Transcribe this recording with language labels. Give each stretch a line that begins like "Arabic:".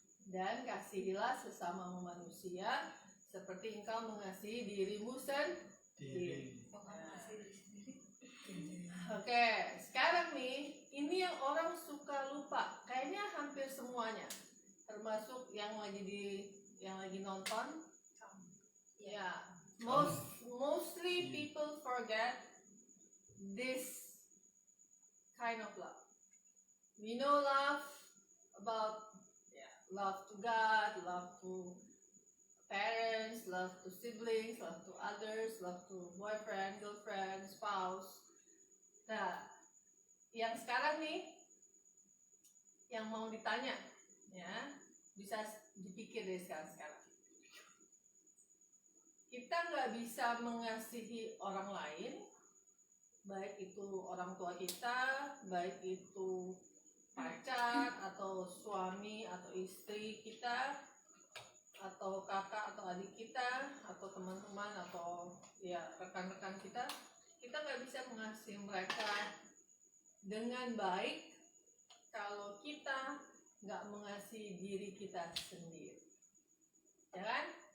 Indonesian: Dan kasihilah sesamamu manusia seperti engkau mengasihi dirimu sendiri. Oke, sekarang nih, ini yang orang suka lupa. Kayaknya hampir semuanya, termasuk yang lagi nonton.
English: Ya, mostly people forget this kind of love. We know love about love to God, love to parents, love to siblings, love to others, love to boyfriend, girlfriend, spouse.
Indonesian: Nah, yang sekarang nih, yang mau ditanya, ya, bisa dipikir dari sekarang. Kita nggak bisa mengasihi orang lain, baik itu orang tua kita, baik itu pacar atau suami atau istri kita, atau kakak atau adik kita, atau teman-teman atau ya rekan-rekan kita nggak bisa mengasihi mereka dengan baik kalau kita nggak mengasihi diri kita sendiri, ya kan?